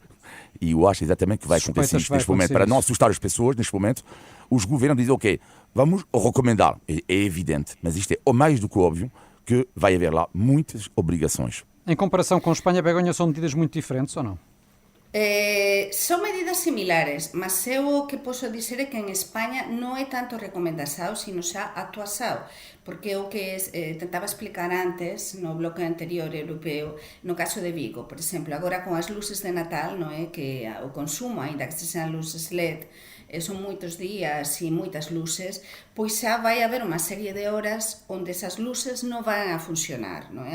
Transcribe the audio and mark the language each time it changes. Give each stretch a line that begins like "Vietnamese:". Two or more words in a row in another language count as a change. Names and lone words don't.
Portuguese: E eu acho exatamente que vai acontecer isto neste momento. Para não assustar as pessoas, neste momento, os governos dizem, ok, vamos recomendar. É evidente, mas isto é mais do que óbvio que vai haver lá muitas obrigações. Em comparação com a Espanha, Begonha, são medidas muito diferentes ou não?
Galician: Son medidas similares, mas eu o que posso dizer é que en España non é tanto recomendação, sino xa actuação, porque o que tentaba explicar antes no bloque anterior europeo, no caso de Vigo, por exemplo, agora con as luces de Natal, non é que o consumo, aínda que sexan luces LED, son moitos días e moitas luces, pois xa vai haber unha serie de horas onde esas luces non van a funcionar, non é?